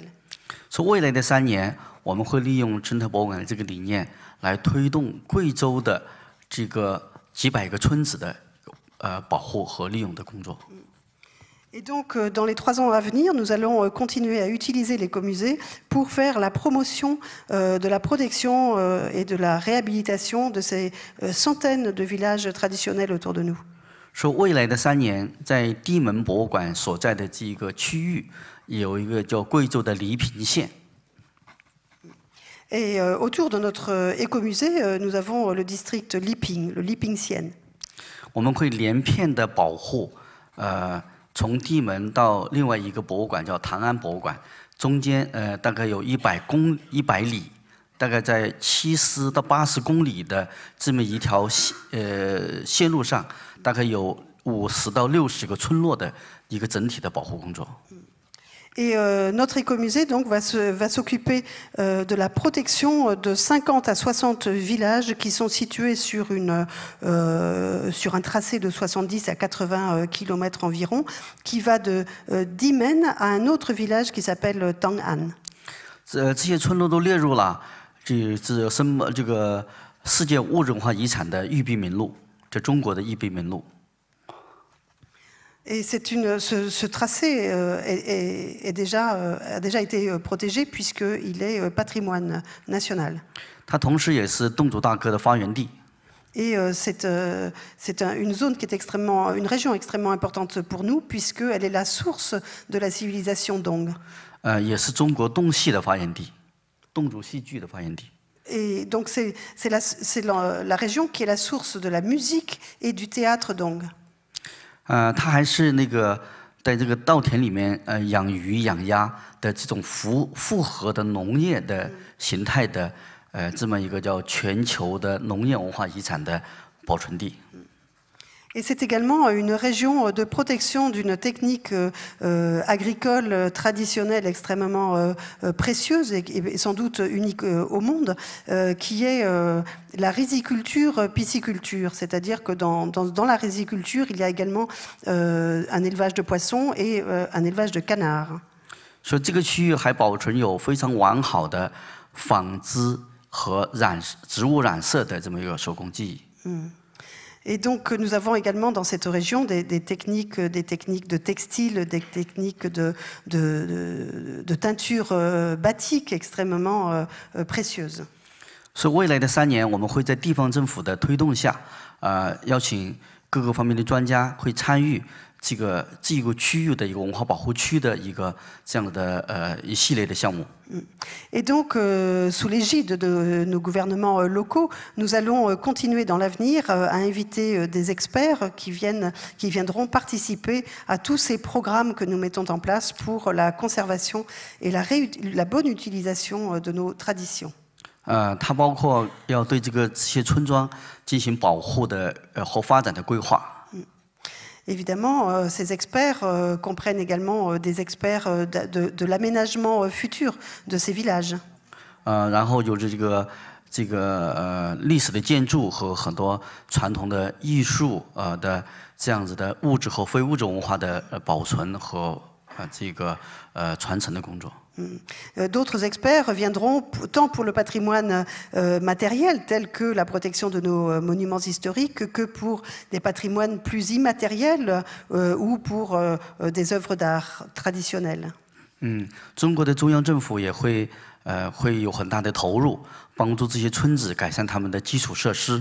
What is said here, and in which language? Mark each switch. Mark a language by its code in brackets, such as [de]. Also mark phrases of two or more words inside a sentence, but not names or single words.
[zh] 所以未来的3年，我们会利用生态博物馆的这个理念，来推动贵州的这个几百个村子的保护和利用的工作。 [fr] Et donc, dans les 3 ans à venir, nous allons continuer à utiliser l'écomusée pour faire la promotion de la protection et de la réhabilitation de ces centaines de villages traditionnels autour de nous. [zh] 说未来的3年，在地门博物馆所在的这个区域，有一个叫贵州的黎平县。 [fr] Et autour de notre écomusée, nous avons le district Liping, le Liping-Sienne. [zh] 我们会连片的保护，从地门到另外一个博物馆叫唐安博物馆，中间大概有100里，大概在70到80公里的这么一条线路上，大概有50到60个村落的一个整体的保护工作。 [fr] Et notre écomusée donc va s'occuper de la protection de 50 à 60 villages qui sont situés sur un tracé de 70 à 80 km environ, qui va de Dimen à un autre village qui s'appelle Tang'an. [zh] 这些村落都列入了这个世界物质文化遗产的玉璧名录，这中国的玉璧名录。 [fr] Et ce tracé a déjà été protégé puisqu'il est patrimoine national. [zh] 它同时也是侗族大歌的发源地。 [fr] Et c'est une zone qui est une région extrêmement importante pour nous puisqu'elle est la source de la civilisation Dong. [zh] 也是中国侗戏的发源地，侗族戏剧的发源地。 [fr] Et donc c'est la région qui est la source de la musique et du théâtre Dong. [zh] 它还是那个在这个稻田里面养鱼养鸭的这种复合的农业的形态的这么一个叫全球的农业文化遗产的保存地。 [fr] Et c'est également une région de protection d'une technique agricole traditionnelle extrêmement précieuse et sans doute unique au monde, qui est la riziculture pisciculture. C'est-à-dire que dans la riziculture, il y a également un élevage de poissons et un élevage de canards. [zh] 所以这个区域还保存有非常完好的纺织和植物染色的这么一个手工技艺。 [fr] Et donc, nous avons également dans cette région des techniques de textile, des techniques de teinture batik extrêmement précieuses. [zh] 所以未来的3年，我们会在地方政府的推动下，邀请各个方面的专家会参与这个区域的一个文化保护区的一个这样的一系列的项目。 [fr] Et donc, sous l'égide de nos gouvernements locaux, nous allons continuer dans l'avenir à inviter des experts qui viendront participer à tous ces programmes que nous mettons en place pour la conservation et la bonne utilisation de nos traditions. [zh] 它包括要对这些村庄进行保护的和发展的规划。 [fr] Évidemment, ces experts comprennent également des experts de l'aménagement futur de ces villages. [zh] 然后有这个历史的建筑和很多传统的艺术的这样子的物质和非物质文化的保存和这个传承的工作。 [fr] D'autres experts viendront tant pour le patrimoine matériel tel que la protection de nos monuments historiques que pour des patrimoines plus immatériels ou pour des œuvres d'art traditionnelles. [zh] 中国的中央政府也会有很大的投入，帮助这些村子改善他们的基础设施。